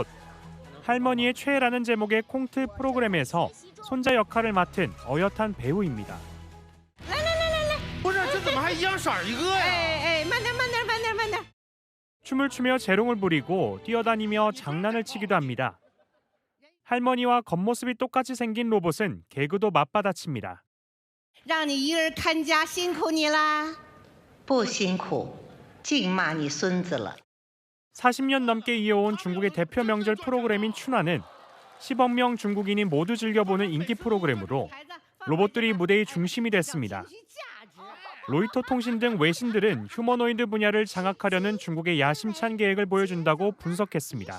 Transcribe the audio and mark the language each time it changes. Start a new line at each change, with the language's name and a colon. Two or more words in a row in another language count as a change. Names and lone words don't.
Korean: 할머니의 최애라는 제목의 콩트 프로그램에서 손자 역할을 맡은 어엿한 배우입니다. 춤을 추며 재롱을 부리고 뛰어다니며 장난을 치기도 합니다. 할머니와 겉모습이 똑같이 생긴 로봇은 개그도 맞받아칩니다.
Chinese: 让你一人看家辛苦你啦。不辛苦，净骂你孙子了。
Korean: 40년 넘게 이어온 중국의 대표 명절 프로그램인 춘화는 10억 명 중국인이 모두 즐겨보는 인기 프로그램으로 로봇들이 무대의 중심이 됐습니다. 로이터 통신 등 외신들은 휴머노이드 분야를 장악하려는 중국의 야심찬 계획을 보여준다고 분석했습니다.